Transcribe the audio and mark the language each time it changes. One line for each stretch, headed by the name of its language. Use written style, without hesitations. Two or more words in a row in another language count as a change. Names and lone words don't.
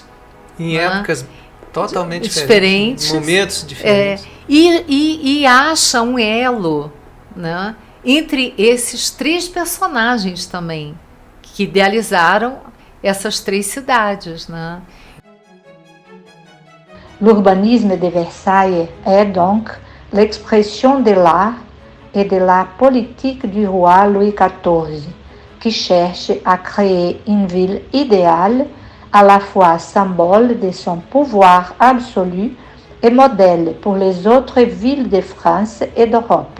Portuguese: Em épocas totalmente diferentes. Momentos diferentes. E acha um elo, né, entre esses 3 personagens também, que idealizaram essas 3 cidades, né?
French: L'urbanisme de Versailles est donc l'expression de l'art et de la politique du roi Louis XIV, qui cherche à créer une ville idéale, à la fois symbole de son pouvoir absolu et modèle pour les autres villes de France et d'Europe.